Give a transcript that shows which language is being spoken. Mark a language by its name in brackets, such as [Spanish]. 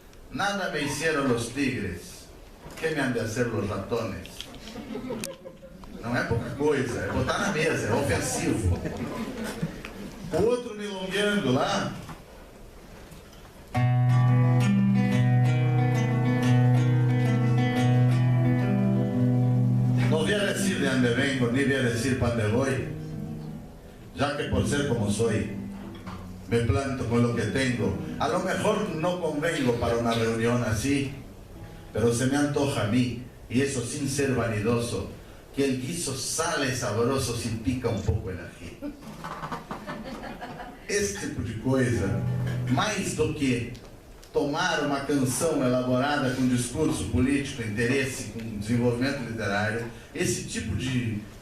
[Spanish] Nada me hicieron los tigres. ¿Qué me han de hacer los ratones? [Portuguese] Não é pouca coisa, é botar na mesa, é ofensivo. O outro milongueando lá. [Spanish] No voy a decir de dónde vengo, ni voy a decir para dónde voy, ya que por ser como soy, me planto con lo que tengo. A lo mejor no convengo para una reunión así, pero se me antoja a mí, y eso sin ser vanidoso, que el guiso sale sabroso si pica un poco el ají. [Portuguese] Esse tipo de coisa, mais do que tomar uma canção elaborada com discurso político, interesse, com desenvolvimento literário, esse tipo de